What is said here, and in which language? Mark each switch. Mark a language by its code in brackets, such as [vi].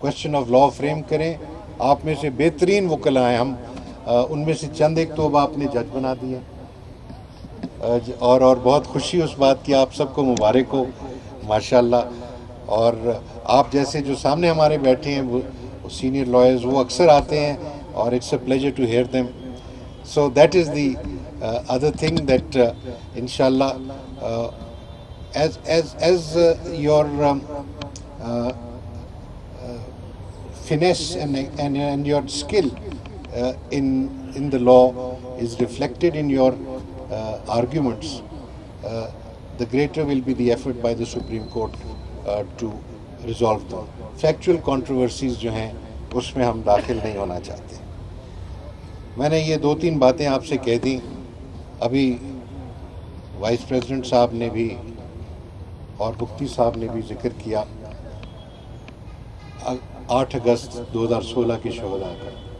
[ur] Question of law frame करें, आप में से बेहतरीन वकला हैं हम, उनमें से चंद एक तो अब आपने जज बना दिए, اور بہت خوشی اس بات کی. آپ سب کو مبارک ہو ماشاءاللہ. اور آپ جیسے جو سامنے ہمارے بیٹھے ہیں وہ سینئر لائرز وہ اکثر آتے ہیں اور [en] It's a pleasure to hear them. So that is the other thing that inshallah as your uh, finesse and your skill in the law is reflected in your arguments, the greater will be the effort by the Supreme Court to resolve them. Factual controversies [ur] جو ہیں اس میں ہم داخل نہیں ہونا چاہتے. میں نے یہ 2-3 باتیں آپ سے کہہ دیں. ابھی وائس پریزیڈنٹ صاحب نے بھی اور مفتی صاحب نے بھی ذکر کیا 8 اگست 2016 کے شہداء کا.